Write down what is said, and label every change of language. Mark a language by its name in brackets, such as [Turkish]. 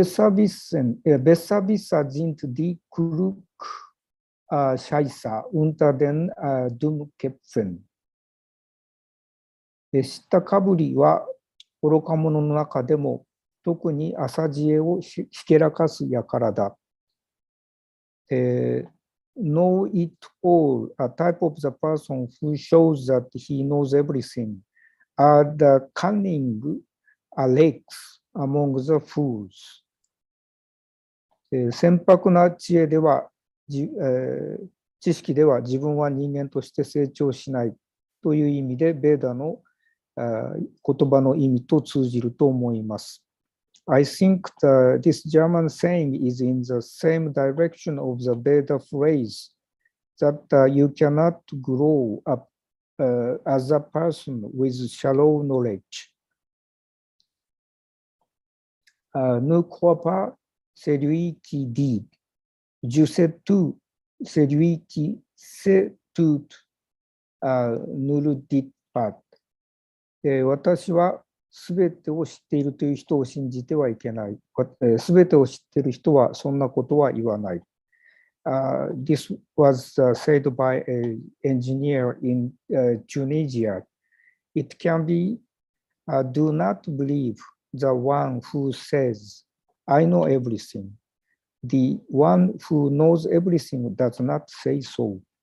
[German] Besserwisser sind die klug Scheißer unter den Dummköpfen。 [Japanese] 知ったかぶりは愚か者の中でも特に浅知恵をひけらかす輩だ。 [English] Know it all, a type of the person who shows that he knows everything, are the cunning rakes among the fools. [Japanese] 船舶な知恵では、知識では自分は人間として成長しないという意味で、ベーダの言葉の意味と通じると思います。 [English] I think this German saying is in the same direction of the Veda phrase that you cannot grow up as a person with shallow knowledge. [French] Ne crois pas celui qui dit je sais tout, celui qui sait tout ne le dit pas. [Japanese] 私はすべてを知っているという人を信じてはいけない。すべてを知っている人はそんなことは言わない。 [English] This was said by an engineer in Tunisia. It can be, do not believe the one who says, I know everything. The one who knows everything does not say so.